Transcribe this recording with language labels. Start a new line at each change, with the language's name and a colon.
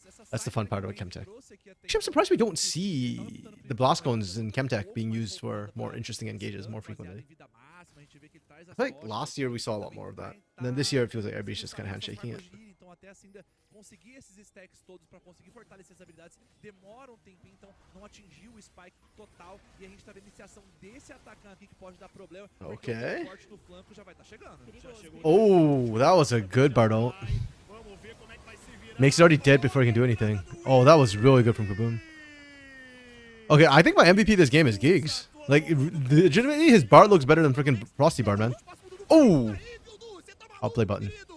English: That's the fun part about Chemtech. Actually, I'm surprised we don't see the blast cones in Chemtech being used for more interesting engages more frequently. I feel like last year we saw a lot more of that. And then this year it feels like everybody's just kind of handshaking it.
Portuguese: Até assim, conseguir esses stacks todos para conseguir fortalecer as habilidades demora um tempinho, então não atingiu o spike total e a gente tá vendo a iniciação desse atacante aqui que pode dar problema.
English: Okay.
Portuguese: O forte no flanco já vai estar chegando.
English: Oh, that was a good Bardo. Makes it already dead before he can do anything. Oh, that was really good from Kaboom. Okay, I think my MVP this game is Giggs. Like, legitimately, his Bard looks better than freaking Frosty Bard, man. Oh! I'll play button.